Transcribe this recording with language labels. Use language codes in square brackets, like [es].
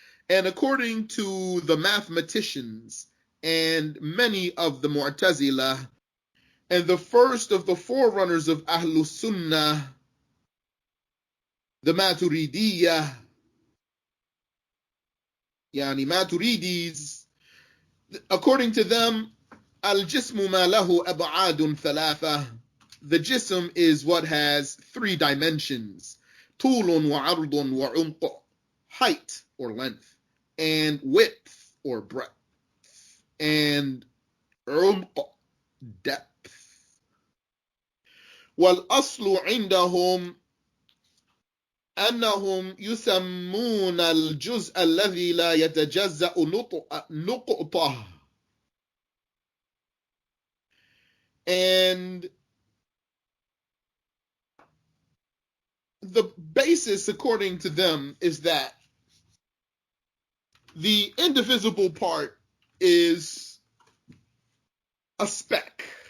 [en] And according to the mathematicians and many of the Mu'tazila, and the first of the forerunners of Ahlus-Sunnah, the Maturidiyah, yani Maturidis, according to them, [ar] al-jismu ma lahu ab'adun thalatha, [en] the jism is what has three dimensions. [ar] طول وعرض وعمق, [en] height or length, and width or breadth, and عمق, depth. [ar] والأصل عندهم أنهم يسمون الجزء الذي لا يتجزأ نقطة. [en] And the basis, according to them, is that the indivisible part is a speck.